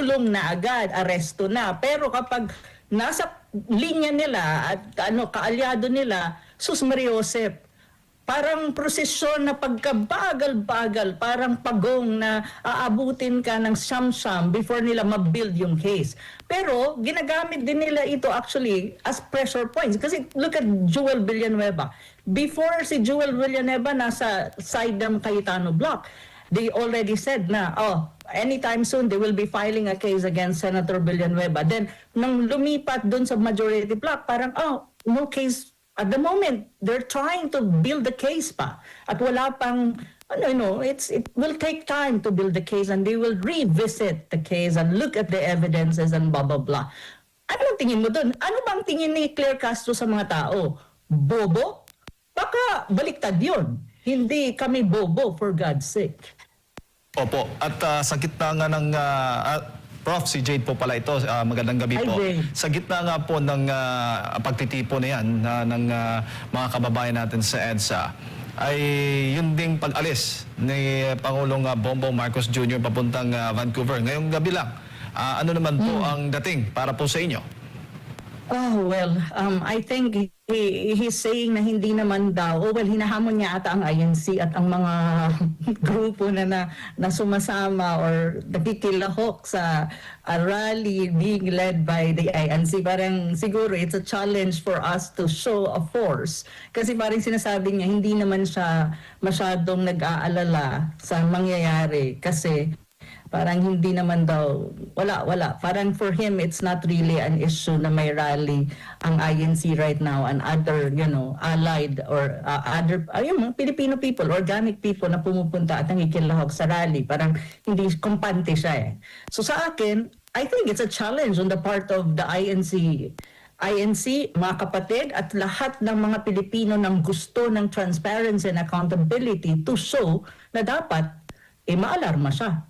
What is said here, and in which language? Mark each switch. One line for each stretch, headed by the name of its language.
Filipino: kulong na agad, aresto na. Pero kapag nasa linya nila at kaalyado nila, sus Mariosep, parang prosesyon na pagkabagal-bagal, parang pagong na aabutin ka ng siyam-siyam before nila ma-build yung case. Pero ginagamit din nila ito
English: actually as pressure points. Kasi look at Joel Villanueva. Before si Joel Villanueva
Filipino: nasa side ng
English: Cayetano block, they already said na, anytime soon they will be filing a case against Senator Villanueva.
Filipino: Then, nung lumipat dun sa majority block, parang,
English: no case. At the moment, they're trying to build the case pa.
Filipino: At wala pang,
English: it will take time to build the case and they will revisit the case and look at the evidences and blah, blah, blah.
Filipino: Ano tingin mo dun? Ano bang tingin ni Claire Castro sa mga tao? Bobo? Baka baliktad yun. Hindi kami bobo,
English: for God's sake.
Filipino: Opo. At sa gitna nga ng... Prof, si Jade po pala ito. Magandang gabi
English: Hi,
Filipino: po. Jade. Sa gitna nga po ng pagtitipo na yan ng mga kababayan natin sa EDSA, ay yun ding pag-alis ni Pangulong Bongbong Marcos Jr. papuntang Vancouver. Ngayong gabi lang, ano naman po ang dating para po sa inyo?
English: I think he's saying
Filipino: na hindi naman daw, hinahamon niya ata ang INC at ang mga grupo na sumasama or nakikilahok sa rally
English: being led by the INC.
Filipino: Parang siguro
English: it's a challenge for us to show a force.
Filipino: Kasi parang sinasabi niya, hindi naman siya masyadong nag-aalala sa mangyayari kasi parang hindi naman daw, wala.
English: Parang for him, it's not really an issue na may rally ang INC right now and other, allied or yung Filipino people, organic people na pumupunta at nangikilahok sa rally.
Filipino: Parang hindi kumpante siya eh.
English: So
Filipino: sa akin,
English: I think it's a challenge on the part of the INC,
Filipino: mga kapatid, at lahat ng mga Pilipino nang gusto ng
English: transparency and accountability to show
Filipino: na dapat maalarma siya.